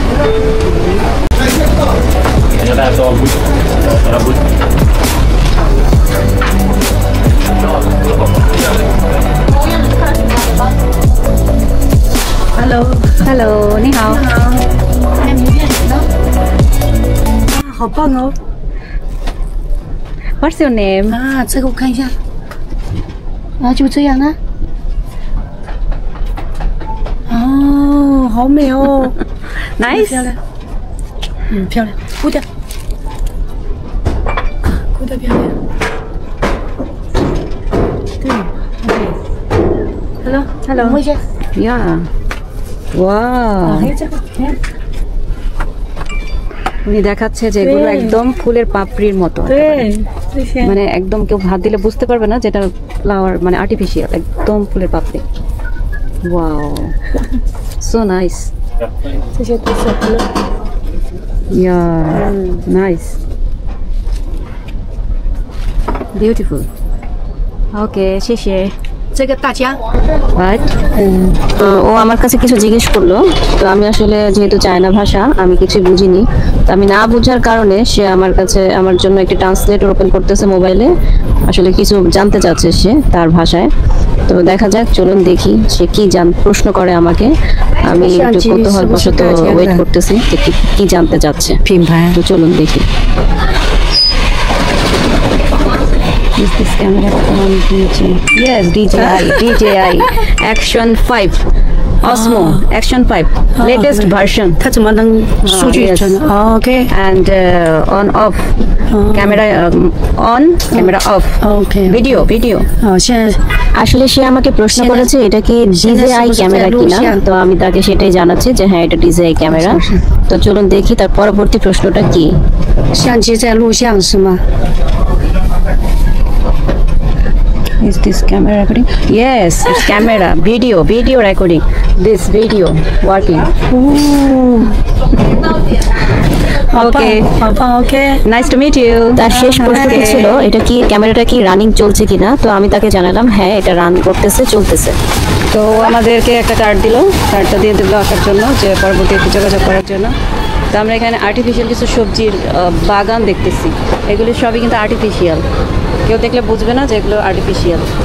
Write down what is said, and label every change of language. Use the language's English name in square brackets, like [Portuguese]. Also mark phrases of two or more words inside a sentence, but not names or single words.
[English] hello hello, [Chinese] 你好. 好棒哦！ [English] What's your name? [Chinese] 啊，这个我看一下，啊，就这样啊。哦，好美哦 [English] Nice. [Chinese] 漂亮，漂亮，哭的，哭的漂亮。对，Hello， [English] Hello. [Chinese] 摸一下， [English] Yeah. Wow. [Chinese] 还有这个，看， [Bangla] উনি দেখাচ্ছে যে এগুলো একদম ফুলের পাপড়ির মতো, [Chinese] 对，这些， [Bangla] মানে একদম কেউ হাত দিলে বুঝতে পারবে না যেটা ফ্লাওয়ার, মানে আর্টিফিশিয়াল, একদম ফুলের পাপড়ি। [English] wow, so nice. [Chinese] 这些都是歌， [English] yeah, nice, beautiful. ওকে, [Chinese] 谢谢。这个大家， রাইট। [Bangla] তো ও আমার কাছে কিছু জিজ্ঞেস করলো, তো আমি আসলে যেহেতু চায়না ভাষা আমি কিছু বুঝিনি, তো আমি না বোঝার কারণে সে আমার কাছে আমার জন্য একটি [English] translator open [Bangla] করতেছে মোবাইলে। আসলে কিছু জানতে চাচ্ছে সে তার ভাষায়। তো দেখা যাক, চলুন দেখি সে কি প্রশ্ন করে আমাকে। আমি একটু কৌতূহলবশত ওয়েট করতেছি যে কি জানতে চাচ্ছে। [Chinese] 品牌 [Bangla] তো চলুন দেখি। [English] Is this camera on DJI? Yes, DJI. DJI Action 5. Osmo Action 5 latest version [Chinese] 它怎么能数据 [English] yes. [Chinese] 存 ？OK [English] and on off camera on camera off OK video [Chinese] 现在 [Bangla] আসলে সে আমাকে প্রশ্ন করেছে এটা কি DJI ক্যামেরা কিনা তো আমি তাকে সেটাই জানাচ্ছি যে হ্যাঁ এটা DJI ক্যামেরা তো চলুন দেখি তার পরবর্তী প্রশ্নটা কি [Chinese] 相机在录像是吗？ [English] Is this camera recording? Yes, it's camera, video recording. This video working. Okay. [Chinese] 好棒 OK。 [English] Nice to meet you. [Bangla] তার শেষ প্রশ্নটি ছিল এটা কি ক্যামেরাটা কি রানিং চলছে কিনা তো আমি তাকে জানালাম হ্যাঁ এটা রান করতেছে চলতেছে তো আমাদেরকে একটা কার্ড দিল কার্ডটা দিয়ে দিল আসার জন্য যে পরবর্তীতে যোগাযোগ করার জন্য তো আমরা এখানে আর্টিফিশিয়াল কিছু সবজির বাগান দেখতেছি এগুলি সবই কিন্তু আর্টিফিশিয়াল কেউ দেখলে বুঝবে না যে এগুলো আর্টিফিশিয়াল